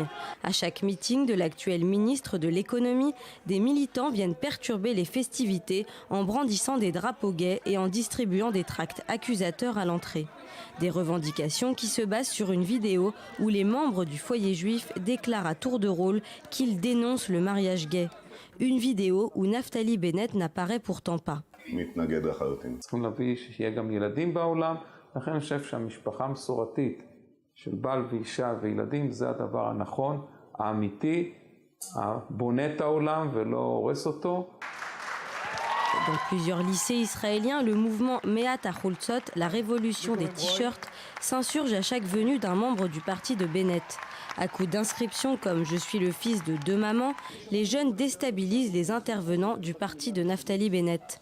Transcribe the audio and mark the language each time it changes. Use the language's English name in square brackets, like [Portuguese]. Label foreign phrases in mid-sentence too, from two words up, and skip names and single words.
[French] À chaque meeting de l'actuel ministre de l'économie, des militants viennent perturber les festivités en brandissant des drapeaux gays et en distribuant des tracts accusateurs à l'entrée. Des revendications qui se basent sur une vidéo où les membres du foyer juif déclarent à tour de rôle qu'ils dénoncent le mariage gay. Une vidéo où Naftali Bennett n'apparaît pourtant pas. [Hebrew] מתנגד לחלוטין. צריכים להביא שיהיה גם ילדים בעולם, לכן אני חושב שהמשפחה מסורתית של בעל ואישה וילדים זה הדבר הנכון, האמיתי, הבונה את העולם ולא הורס אותו. [French] Dans plusieurs lycées israéliens, le mouvement Mehat HaCholzot, la révolution des t-shirts, s'insurge à chaque venue d'un membre du parti de Bennett. À coup d'inscriptions comme « Je suis le fils de deux mamans », les jeunes déstabilisent les intervenants du parti de Naftali Bennett.